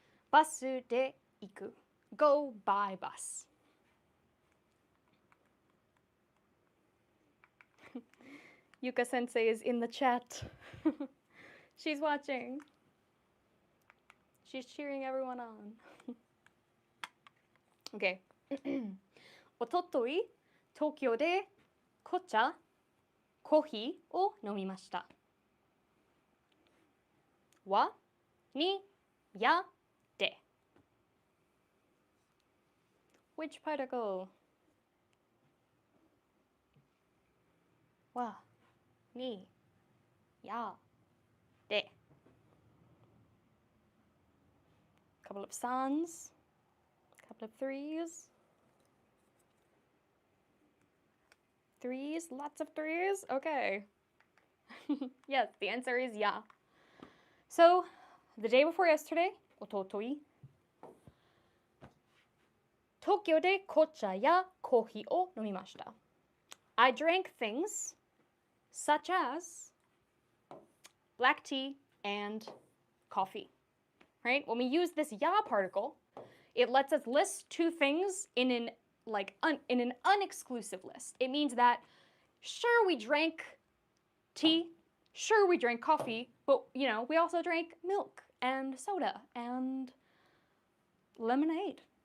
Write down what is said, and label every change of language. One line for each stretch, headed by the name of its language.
Japanese: バスで行く,
English: go by bus. Yuka sensei is in the chat. She's watching. She's cheering everyone on. Okay.
Japanese: おととい、東京で紅茶、コーヒーを飲みました。は、に、や、で。
English: Which particle?
Japanese: は、に、や、で。
English: Couple of sans, couple of threes. Threes, lots of threes. Okay. Yes, the answer is yeah. So, the day before yesterday,
Japanese: おととい、東京で紅茶やコーヒーを飲みました。
English: I drank things such as black tea and coffee. Right? When we use this ya particle, it lets us list two things in an unexclusive list. It means that sure we drank tea, sure we drank coffee, but we also drank milk and soda and lemonade.